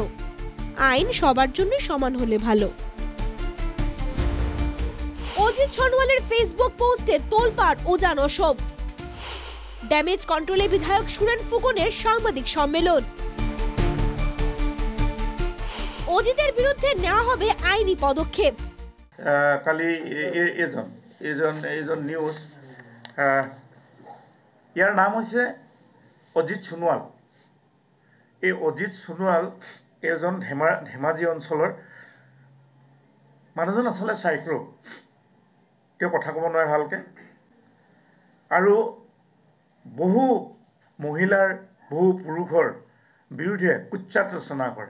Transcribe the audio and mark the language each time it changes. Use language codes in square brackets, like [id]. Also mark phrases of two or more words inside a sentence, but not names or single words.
[bn] আইন সবার জন্য সমান হলে ভালো। অজিত সোনোয়ালের ফেসবুক পোস্টে তোলপাড় ওজান অশোক। ড্যামেজ কন্ট্রোলে বিধায়ক সুরেন ফুকনের সাংবাদিক সম্মেলন। অজিতের বিরুদ্ধে নেওয়া হবে আইনি পদক্ষেপ। [as] কালি এজন নিউজ, ইয়াৰ নাম হৈছে অজিত সোনোৱাল। এই অজিত সোনোৱাল এজন ধেমাজি অঞ্চলৰ মানুহজন, আচলতে চাইক্ৰ, তেওঁ কথা ক'ব নোৱাৰে ভালকৈ, আৰু বহু মহিলাৰ বহু পুৰুষৰ বিৰুদ্ধে কুৎসাত ৰচনা কৰে।